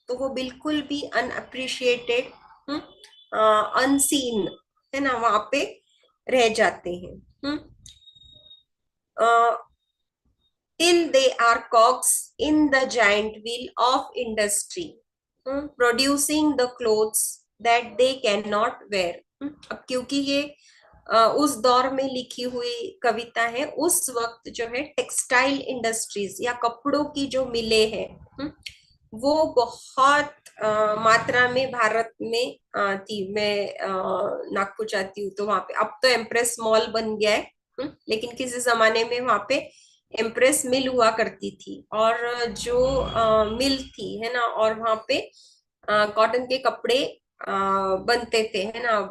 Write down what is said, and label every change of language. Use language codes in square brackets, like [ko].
[hi] तो वो बिल्कुल भी अनअप्रिशिएटेड, अनसीन, है ना, वहां पे रह जाते हैं। [en] till they are cogs in the giant wheel of industry, producing the clothes that they cannot wear। [hi] अब क्योंकि ये उस दौर में लिखी हुई कविता है, उस वक्त जो है टेक्सटाइल इंडस्ट्रीज या कपड़ों की जो मिले हैं, वो बहुत मात्रा में भारत में थी। मैं नागपुर जाती हूँ तो वहां पे, अब तो एम्प्रेस मॉल बन गया है, लेकिन किसी जमाने में वहां पे एम्प्रेस मिल हुआ करती थी, और जो मिल थी, है ना, और वहां पे कॉटन के कपड़े बनते थे, है ना।